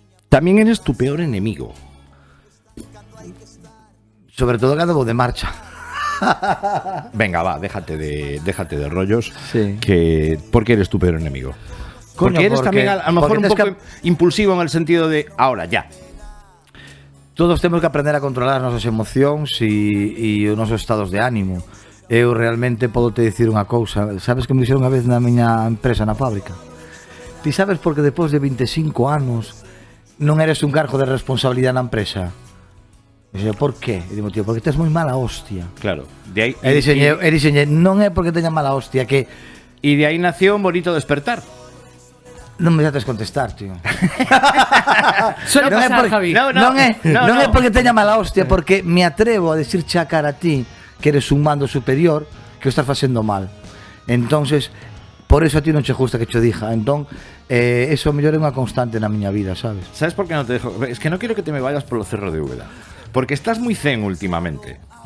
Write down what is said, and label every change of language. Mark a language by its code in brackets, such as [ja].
[gl] Tamén eres tu peor enemigo. Sobre todo cando vou de marcha. [es] Venga, va, déjate de rollos. Sí. ¿Por qué eres tu peor enemigo? Porque eres también a lo mejor un poco impulsivo en el sentido de ahora, ya. [gl] Todos temos que aprender a controlar as nosas emocións e os nosos estados de ánimo. Eu realmente podo te dicir unha cousa. Sabes que me dixeron unha vez na miña empresa, na fábrica? Ti sabes por que depois de 25 anos non eres un cargo de responsabilidade na empresa? E dixen, por qué? E digo, tío, porque tes moi mala hostia. Claro. De aí, E dixen, non é porque teña mala hostia, que [es] y de ahí nació un bonito despertar. [gl] non me deixates contestar, tío. [es] Suele pasar, Javi. [gl] Non é porque teña mala hostia, porque me atrevo a decirche a cara a ti que eres un mando superior que o estás facendo mal. Entonces, por eso a ti non che gusta que che dija. Entón, eso mellor é unha constante na miña vida, sabes? [es] ¿Sabes por qué no te dejo? Es que no quiero que te me vayas por el cerro de Úbeda. Porque estás muy zen últimamente.